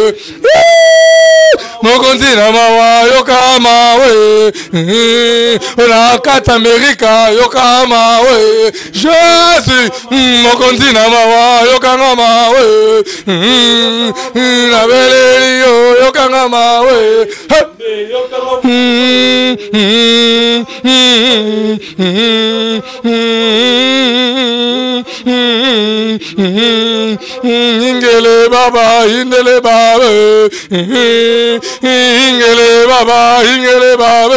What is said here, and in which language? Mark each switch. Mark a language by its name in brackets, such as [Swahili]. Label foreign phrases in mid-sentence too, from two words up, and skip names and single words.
[French] Mon continent [Lingala] mawa yoka mawa. Na kati Amerika yoka mawa. Jésus, [French] mon continent [Lingala] mawa yoka mawa. Na beleli yoka mawa. Ingele baba, indele baba. Ingele baba, ingele baba.